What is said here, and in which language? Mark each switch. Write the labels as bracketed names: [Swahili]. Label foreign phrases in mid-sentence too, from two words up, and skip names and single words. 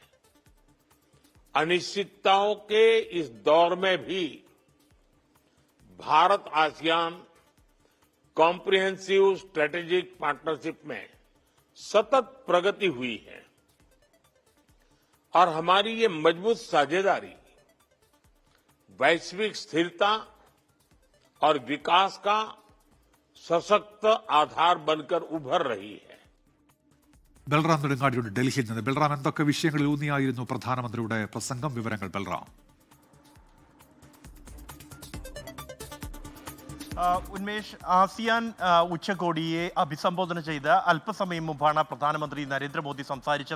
[Hindi] अनिश्चितताओं के इस दौर में भी भारत आसियान [English] comprehensive strategic partnership [Hindi] में सतत प्रगति हुई है और हमारी ये मजबूत साझेदारी वैश्विक स्थिरता और विकास का सशक्त आधार बनकर उभर रही है. [Malayalam] ബൽറാം നെടുങ്ങാടിയുടെ ഡൽഹിയിൽ നിന്ന്. ബൽറാം, എന്തൊക്കെ വിഷയങ്ങളിൽ ഊന്നിയായിരുന്നു പ്രധാനമന്ത്രിയുടെ പ്രസംഗം? വിവരങ്ങൾ ബൽറാം. ഉന്മേഷ്, ആസിയാൻ ഉച്ചകോടിയെ അഭിസംബോധന ചെയ്ത് അല്പസമയം മുമ്പാണ് പ്രധാനമന്ത്രി നരേന്ദ്രമോദി സംസാരിച്ചത്.